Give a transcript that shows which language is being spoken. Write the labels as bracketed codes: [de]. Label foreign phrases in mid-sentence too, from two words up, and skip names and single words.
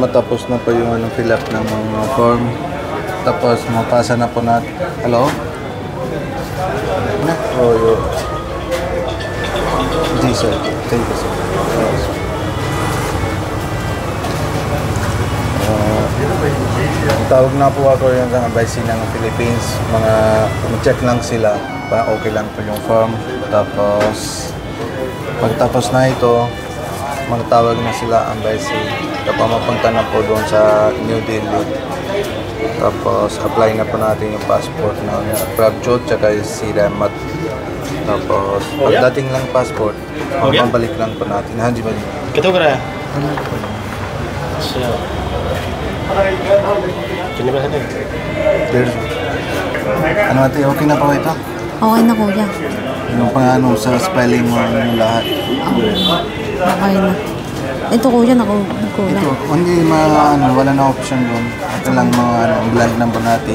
[tl] matapos na po yung [en] fill up [tl] ng mga form. Tapos mapasa na po natin. Hello? Oh, yo. [hi] Ji sir. [en] Thank you sir. [tl] Tawag na po ako yung Embassy ng Philippines. Mag-check lang sila para okay lang po yung form. Tapos pagtapos na ito, magtawag na sila Embassy. Tapos mapunta na po doon sa New Delhi. Tapos apply na po natin yung passport ng Prabjot tsaka si Remat. Tapos pagdating lang passport, mabalik lang po natin. [pa] Hanji ba? [hi] कितना कराया? अच्छा कितने पैसे थे? [en] There's... [tl] Ano ate, okay na po ito? Okay na kuya. Yung pang sa spelling mo yung lahat. Okay na. Ito kuya, nagkulang. Ito, hindi wala na option doon. Ito lang blank number natin.